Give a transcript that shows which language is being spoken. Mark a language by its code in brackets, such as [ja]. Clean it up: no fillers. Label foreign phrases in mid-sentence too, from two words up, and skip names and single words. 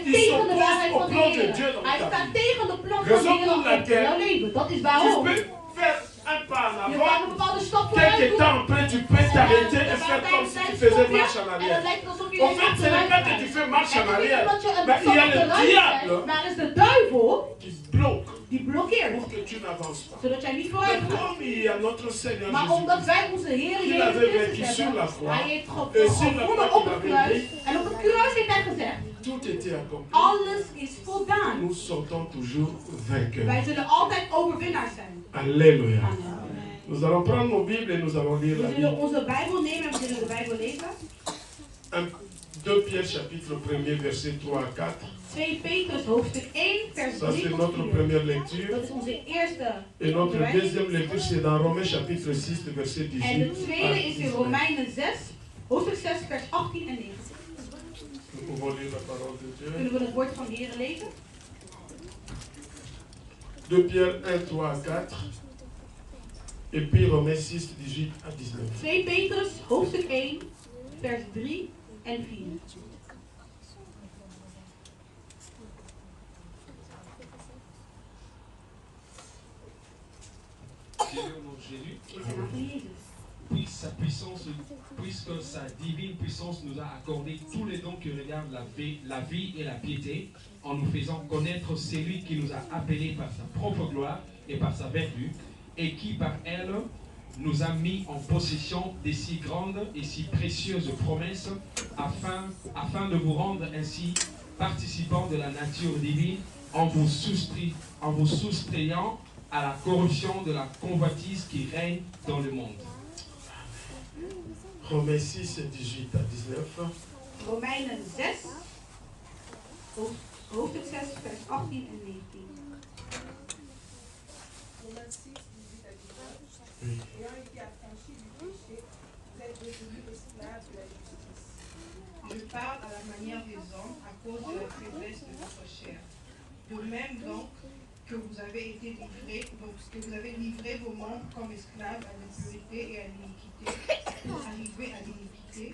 [nl] Die tegen de [fr] s'oppose [nl] waarheid [fr] au [nl] van de [fr] plan de [nl] Heer. [fr] Dieu dans [nl] Hij [fr] ta [nl] staat [fr] vie. [nl] tegen de plan van de [fr] Raison pour [nl] Heer [fr] laquelle [nl] in jouw leven. Dat is [fr] Tu [nl] waarom. [fr] peux faire un pas en [nl] Je kan een [fr] avant. [nl] bepaalde stap vooruit [fr] Quelques [nl] doen. [fr] temps après, tu peux t'arrêter et faire comme si tu faisais marche en [nl] En dan [fr] arrière. [nl] lijkt het alsof je [fr] En fait, ce n'est pas que tu fais marche en arrière, [nl] dat je een [fr] mais il y a [nl] stap [fr] le [nl] achteruit [fr] diable [nl] zet, maar is de duivel [fr] qui bloque [nl] die blokkeert. [fr] pour que tu n'avances pas. [nl] Zodat jij niet [fr] Mais [nl] vooruit gaat. [fr] comme il y a notre Seigneur [nl] Maar omdat [fr] Jésus, [nl] wij onze Heer [fr] Il [nl] Jezus [fr] avait [nl] Christus [fr] vaincu sur la [nl] hebben, [fr] croix. [nl] hij heeft [fr] Et sur la [nl] gevonden [fr] croix, [nl] op [fr] il [nl] het [fr] avait [nl] kruis. [fr] dit, [nl] En op het kruis heeft hij gezegd, [fr] tout était accompli. [nl] alles is voldaan. [fr] Nous sortons toujours vainqueurs. [nl] Wij zullen altijd overwinnaars zijn. [fr] Alléluia. Amen. Nous allons prendre nos Bibles et nous allons lire [nl] We [fr] la [nl] zullen [fr] Bible. [nl] onze Bijbel nemen en we zullen de Bijbel lezen. [fr] 2 Pierre chapitre 1er verset 3 à 4. [nl] 2 Petrus hoofdstuk 1 vers [fr] Ça [nl] 3 [fr] c'est [nl] tot [fr] notre [nl] 4. [fr] première lecture. [nl] Dat is onze eerste. [fr] Et notre [nl] onderwijs. [fr] deuxième lecture c'est dans Romains chapitre 6 verset 18. [nl] En de [fr] à [nl] tweede is in [fr] 19. [nl] Romeinen 6, hoofdstuk 6 vers 18 en 19. [fr] Nous pouvons lire la parole de Dieu. [nl] Kunnen we het woord van de Heer lezen? [fr] 2 Pierre 1, 3 à 4. Et puis Romains 6, 18 à 19. [nl] 2 Petrus hoofdstuk 1 vers 3 en 4. [fr] Jésus, au nom de Jésus, [nl] In de naam van Jezus. [fr] puisse sa puissance, puisque sa divine puissance nous a accordé tous les dons qui regardent la vie et la piété, en nous faisant connaître celui qui nous a appelés par sa propre gloire et par sa vertu, et qui par elle nous a mis en possession des si grandes et si précieuses promesses, afin de vous rendre ainsi participants de la nature divine, en vous soustrayant à la corruption de la convoitise qui règne dans le monde. Romains 6, 18 à 19. [nl] Romeinen 6, hoofdstuk 6, vers 18 en 19. [fr] Oui. Ayant été affranchis du péché, vous êtes devenus esclaves de la justice. Je parle à la manière des hommes à cause de la faiblesse de votre chair. De même donc que vous avez été livrés, que vous avez livré vos membres comme esclaves à l'impurité et à l'iniquité pour arriver à l'iniquité.